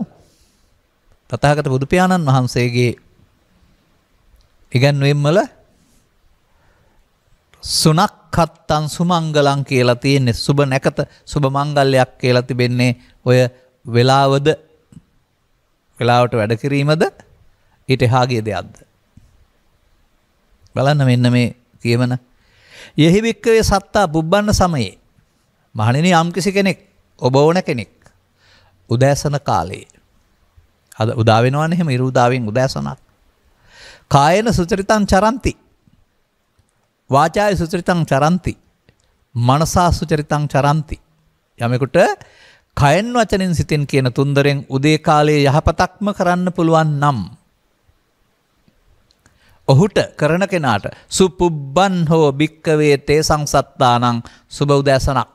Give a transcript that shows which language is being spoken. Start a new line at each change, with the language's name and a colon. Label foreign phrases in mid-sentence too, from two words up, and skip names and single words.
Sinhala: තථාගත බුදු පියාණන් වහන්සේගේ ඉගැන්වීම් වල
Pali: සුනක්ඛත්තං සුමංගලං
Sinhala: කියලා තියෙන්නේ සුබ නැකත සුබ මංගල්‍යයක් කියලා තිබෙන්නේ ඔය වෙලාවද වෙලාවට වැඩ කිරීමද ඊට එහා ගිය දෙයක්ද බලන්න මෙන්න මේ කියවන
Pali: යෙහි වික්කවේ සත්තා පුබ්බන්න සමයේ
Sinhala: මහණෙනි යම්කිසි කෙනෙක් ඔබ ඕන කෙනෙක් උදෑසන කාලේ අද උදා වෙනවනේ එහෙම ඉරු උදාවෙන් උදෑසනක්
Pali: කායන සුචරිතං චරಂತಿ වාචාය සුචරිතං චරಂತಿ මනසා සුචරිතං චරಂತಿ
Sinhala: යමෙකුට කයෙන් වචනෙන් සිතෙන් කියන තුන්දරෙන් උදේ කාලයේ යහපතක්ම කරන්න පුළුවන් නම් ඔහුට කරන කෙනාට
Pali: සුපුබ්බන් හෝ භික්කවේ තේ සංසත්තානං
Sinhala: සුබ උදෑසනක්.